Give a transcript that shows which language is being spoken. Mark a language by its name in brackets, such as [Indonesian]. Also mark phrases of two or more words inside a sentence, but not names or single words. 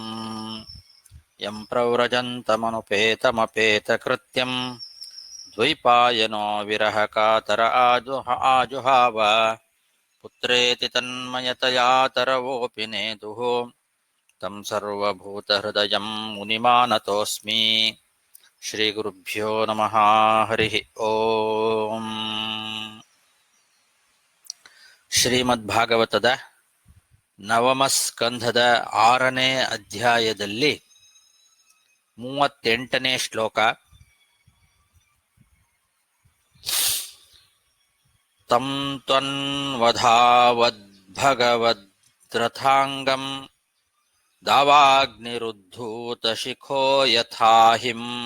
[Sanskrit] ಯಂ ಪ್ರವ್ರಜन्तಮನುಪೇತಮಪೇತಕೃತ್ಯಂ ದ್ವೈಪಾಯನೋ ವಿರಹಕಾತರ ಆಜುಹಾವ. ಪುತ್ರೇತಿ ತನ್ಮಯತಯಾ ತರವೋಪಿ ನೇದುಃ. ತಂ ಸರ್ವಭೂತಹೃದಯಂ ಮುನಿಮಾನತೋಸ್ಮಿ. ಶ್ರೀಗುರುಭ್ಯೋ ನಮಃ. ಹರಿ ಓಂ. [Kannada] ಶ್ರೀಮದ್ಭಾಗವತದ ನವಮ ಸ್ಕಂಧದ 6ನೇ ಅಧ್ಯಾಯದಲ್ಲಿ 38ನೇ ಶ್ಲೋಕ. [Sanskrit] ತಂ ತ್ವನ್ವಧಾವದ್ಭಗವದ್ರಥಾಂಗಂ ದಾವಾಗ್ನಿರುದ್ಧೂತಶಿಖೋ ಯಥಾಹಿಂ.